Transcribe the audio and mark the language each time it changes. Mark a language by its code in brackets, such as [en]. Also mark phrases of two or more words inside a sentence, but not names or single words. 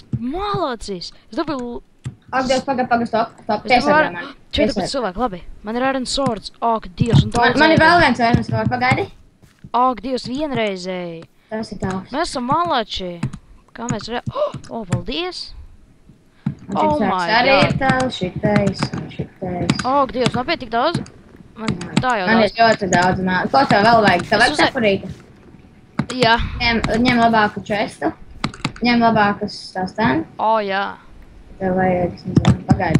[lv] Malacis! Es dabūju... Ak, Dievs, pagaid, stop. Es dabūju 14 cilvēku, labi. Man ir Iron Swords. Ak, Dievs, un daudz... Man ir vēl viens Iron Swords, pagaidi. Ak, Dievs, vienreizēji. Tas ir tavs. Mēs esam malači. Kā mēs paldies! [en] Oh my God. [lv] Arī ir tavs, šitais. Ak, Dievs, nopiet tik daudz? Man tā jau Man ir ļoti daudz. Ko tev vēl vajag? Tev vajag separīti? Jā. Ņem labāku čestu. Ņem labākas tās ten. Jā. Tev vajag, pagaidi.